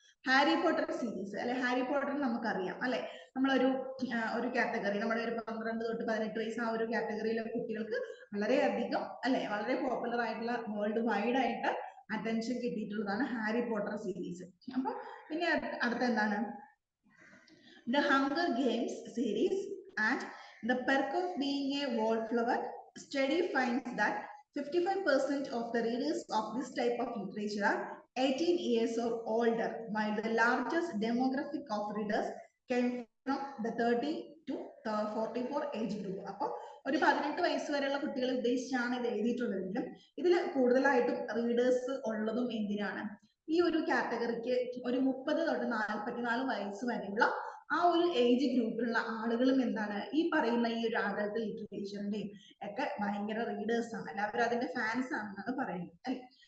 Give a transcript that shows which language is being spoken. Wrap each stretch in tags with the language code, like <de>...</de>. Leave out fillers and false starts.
<ml>Harry Potter series അല്ലെ. Harry Potter നമുക്കറിയാം അല്ലെ, നമ്മളൊരു കാറ്റഗറി, നമ്മുടെ ഒരു 12 തൊട്ട് 18 വയസ്സ് ആ ഒരു കാറ്റഗറിയിലെ കുട്ടികൾക്ക് വളരെയധികം അല്ലെ, വളരെ പോപ്പുലർ ആയിട്ടുള്ള വേൾഡ് വൈഡ് ആയിട്ട് അറ്റൻഷൻ കിട്ടിയിട്ടുള്ളതാണ് ഹാരി പോട്ടർ സീരീസ്. അപ്പൊ പിന്നെ അടുത്ത എന്താണ്? The hunger games series and the perc of being A wallflower.</ml> <en>Study finds that 55% of the readers of this type of literature are 18 years or older, while the largest demographic of readers came from the 30 to 44 age group.</en> <ml>അപ്പോൾ ഒരു 18 വയസ്സ് വരെയുള്ള കുട്ടികളെ ഉദ്ദേശിച്ചാണ് ഇത് എഴുതിയിട്ടുള്ളതെങ്കിലും ഇതിൽ കൂടുതലായിട്ടും readers ഉള്ളതും എന്തിനാണ്? ഈ ഒരു കാറ്റഗറിക്ക് ഒരു 30 തൊട്ട് 44 വയസ്സ് വരെയുള്ള ആ ഒരു ഏജ് ഗ്രൂപ്പിലുള്ള ആളുകളും എന്താണ് ഈ പറയുന്ന ഈ ഒരു അഡൾട്ട് ലിറ്ററേച്ചറിന്റെയും ഒക്കെ ഭയങ്കര റീഡേഴ്സ് ആണ് അല്ലെ, അവർ അതിന്റെ ഫാൻസ് ആണെന്നാണ് പറയുന്നത് അല്ലെ.</ml>